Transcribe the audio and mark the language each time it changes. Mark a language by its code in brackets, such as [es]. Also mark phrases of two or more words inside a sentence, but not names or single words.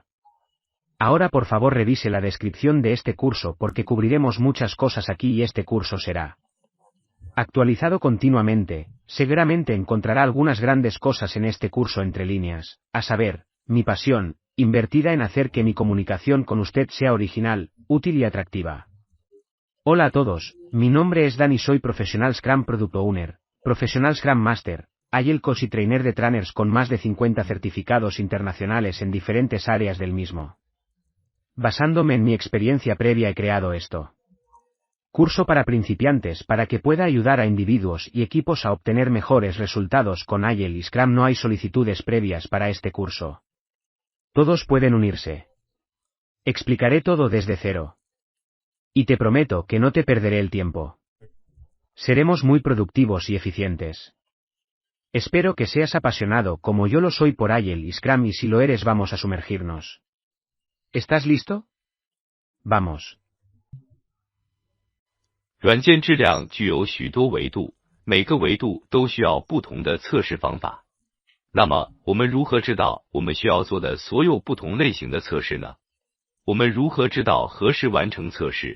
[es] Ahora por favor revise la descripción de este curso porque cubriremos muchas cosas aquí y este curso será actualizado continuamente. Seguramente encontrará algunas grandes cosas en este curso entre líneas, a saber, mi pasión, invertida en hacer que mi comunicación con usted sea original, útil y atractiva. Hola a todos, mi nombre es Dan y soy [en] Professional Scrum Product Owner, Professional Scrum Master, Agile Coach [es] y Trainer de Trainers con más de 50 certificados internacionales en diferentes áreas del mismo. Basándome en mi experiencia previa he creado esto. Curso para principiantes para que pueda ayudar a individuos y equipos a obtener mejores resultados con Agile y Scrum. No hay solicitudes previas para este curso. Todos pueden unirse. Explicaré todo desde cero. Y te prometo que no te perderé el tiempo. Seremos muy productivos y eficientes. Espero que seas apasionado como yo lo soy por Agile y Scrum y si lo eres vamos a sumergirnos. ¿Estás listo? Vamos. [zh] 软件质量具有许多维度，每个维度都需要不同的测试方法。那么，我们如何知道我们需要做的所有不同类型的测试呢？我们如何知道何时完成测试？